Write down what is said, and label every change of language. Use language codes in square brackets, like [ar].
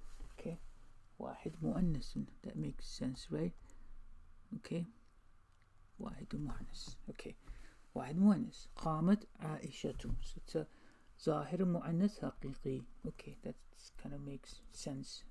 [en] Okay, واحد مؤنث, that makes sense, right? [ar] Okay, واحد مؤنث. Okay, واحد مؤنث. قامت عائشة, [en] so it's a [ar] ظاهر مؤنث حقيقي. [en] Okay, that kind of makes sense.